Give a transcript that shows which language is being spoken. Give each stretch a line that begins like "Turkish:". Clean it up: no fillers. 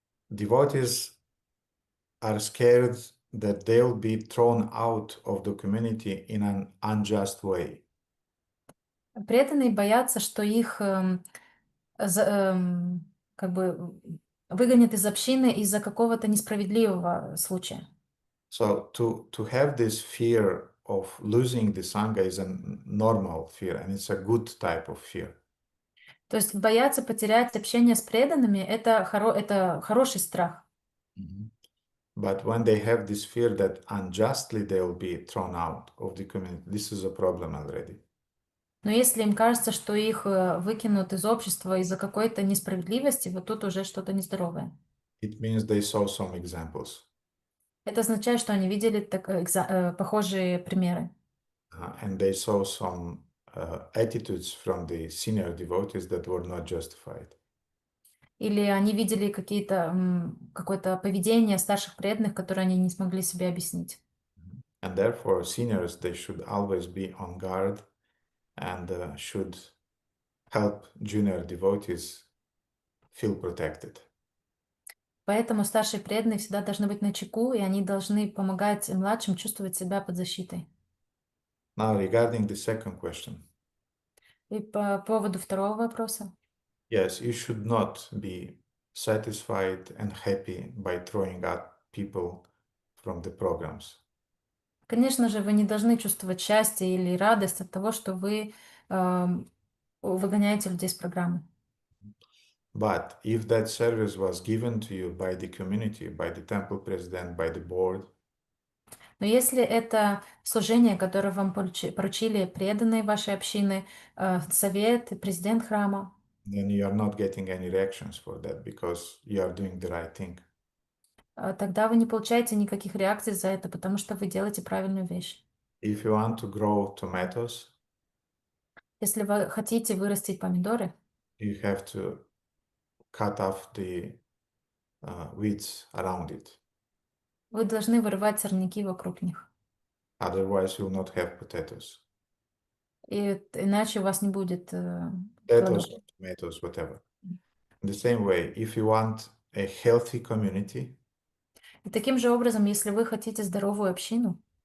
English: Devotees are scared that they'll be thrown out of the community in an unjust way.
Russian: Преданные боятся, что их как бы выгонят из общины из-за какого-то несправедливого случая.
English: So to have this fear of losing the sangha is a normal fear, and it's a good type of fear.
Russian: То есть бояться потерять общение с преданными это хороший страх.
English: But when they have this fear that unjustly they'll be thrown out of the community, this is a problem already.
Russian: Но если им кажется, что их выкинут из общества из-за какой-то несправедливости, вот тут уже что-то нездоровое.
English: It means they saw some examples.
Russian: Это означает, что они видели похожие примеры.
English: And they saw some attitudes from the senior devotees that were not justified.
Russian: Или они видели какое-то поведение старших преданных, которое они не смогли себе объяснить.
English: And therefore, seniors, they should always be on guard and should help junior devotees feel protected.
Russian: Поэтому старшие преданные всегда должны быть начеку, и они должны помогать младшим чувствовать себя под защитой.
English: Now, regarding the second question.
Russian: И по поводу второго вопроса.
English: Yes, you should not be satisfied and happy by throwing out people from the programs.
Russian: Конечно же, вы не должны чувствовать счастье или радость от того, что вы выгоняете людей из программы.
English: But if that service was given to you by the community, by the temple president, by the board,
Russian: но если это служение, которое вам поручили преданные вашей общины, совет, президент храма,
English: then you are not getting any reactions for that because you are doing the right thing.
Russian: Тогда вы не получаете никаких реакций за это, потому что вы делаете правильную вещь.
English: If you want to grow tomatoes,
Russian: если вы хотите вырастить помидоры,
English: you have to cut off the weeds around it.
Russian: Вы должны вырывать сорняки вокруг них.
English: Otherwise, you will not have potatoes.
Russian: И иначе у вас не будет
English: Potatoes, tomatoes, whatever. In the same way, if you want a healthy community,
Russian: и таким же образом, если вы хотите здоровую общину,